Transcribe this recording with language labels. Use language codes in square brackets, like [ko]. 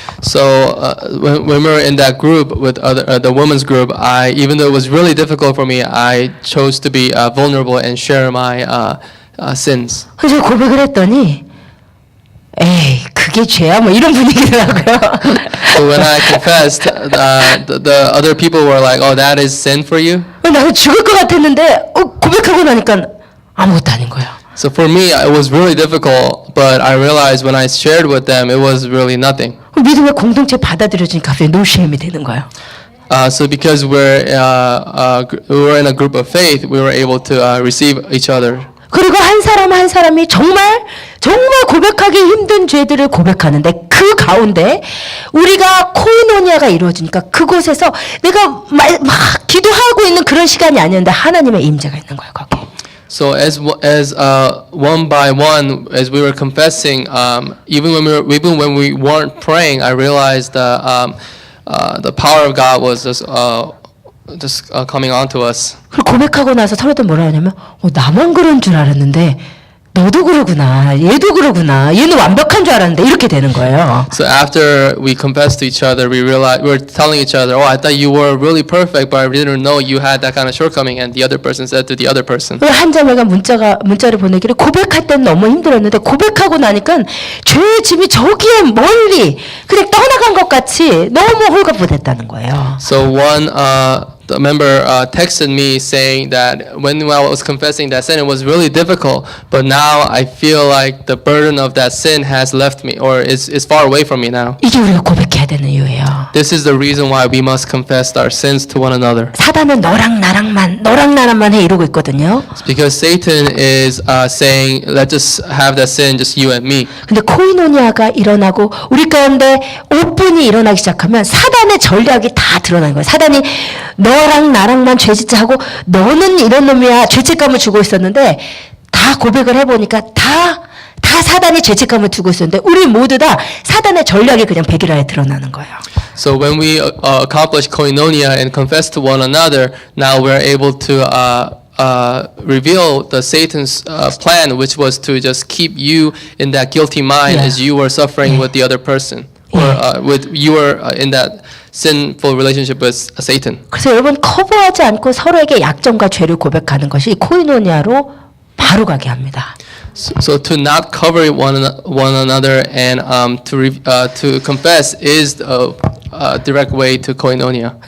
[en] So when we were in that group with the women's group, even though it was really difficult for me, I chose to be vulnerable and share my sins. [ko] 그래서 고백을 했더니 에이 그게 죄야 뭐 이런 분위기더라고요. [en] So when I confessed, the other people were like, "Oh, that is sin for you." [ko] 나는 죽을 것 같았는데 고백하고 나니까 아무것도 아닌 거예요. [en] So for me, it was really difficult, but I realized when I shared with them, it was really nothing. [ko] 믿음의 공동체 받아들여지니까 갑자기 [en] no shame [ko] 이 되는 거예요. [en] So because we were in a group of faith, we were able to receive each other. [ko] 그리고 한 사람 한 사람이 정말 고백하기 힘든 죄들을 고백하는데 그 가운데 우리가 코이노니아가 이루어지니까 그곳에서 내가 막 기도하고 있는 그런 시간이 아니었는데 하나님의 임재가 있는 거예요 거기. [en] So as one by one, as we were confessing, even when we weren't praying, I realized the power of God was just coming onto us. [ko] 그리고 고백하고 나서 서로들 뭐라 하냐면 나만 그런 줄 알았는데 너도 그러구나 얘도 그러구나 얘는 완벽한 줄 알았는데 이렇게 되는 거예요. [en] So after we confessed to each other, we realized we were telling each other, "Oh, I thought you were really perfect, but I didn't know you had that kind of shortcoming." And the other person said to the other person. [ko] 한 자매가 문자를 보내기를 고백할 때는 너무 힘들었는데 고백하고 나니까 죄의 짐이 저기에 멀리 그냥 떠나간 것 같이 너무 홀가분했다는 거예요. [en] So the member texted me saying that when I was confessing that sin, it was really difficult, but now I feel like the burden of that sin has left me or is far away from me now. [ko] 이게 우리가 고백해야 되는 이유예요. [en] This is the reason why we must confess our sins to one another. [ko] 사단은 너랑 나랑만 해 이러고 있거든요. [en] It's because Satan is saying, let's just have that sin, just you and me. [ko] 근데 코이노니아가 일어나고 우리 가운데 오픈이 일어나기 시작하면 사단의 전략이 다 드러나는 거예요. 사단이 너랑 나랑만 죄짓자 하고 너는 이런 놈이야 죄책감을 주고 있었는데 다 고백을 해보니까 다 사단이 죄책감을 두고 있었는데 우리 모두 다 사단의 전략이 그냥 백일화에 드러나는 거예요. [en] So when we accomplish koinonia and confess to one another, now we're able to reveal the Satan's plan, which was to just keep you in that guilty mind Yeah. as you were suffering with the other person, or with you were in that sinful relationship with Satan. [ko] 그래서 여러분 커버하지 않고 서로에게 약점과 죄를 고백하는 것이 코이노니아로 바로 가게 합니다. [en] So to not cover one another and to confess is a direct way to koinonia.